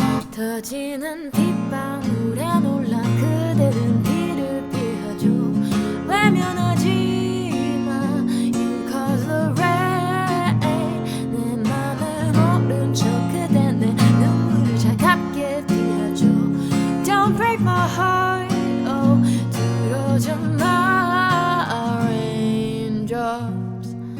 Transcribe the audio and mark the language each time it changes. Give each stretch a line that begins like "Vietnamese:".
Korean: 터지는 빗방울에 놀라 그대는 비를 피하죠. 외면하지 마
English: You cause the rain.
Korean: 내 맘을 모른 척 그대 내 눈물을 차갑게 피하죠.
English: Don't break my heart.
Korean: Oh, 들어줘
English: my raindrops.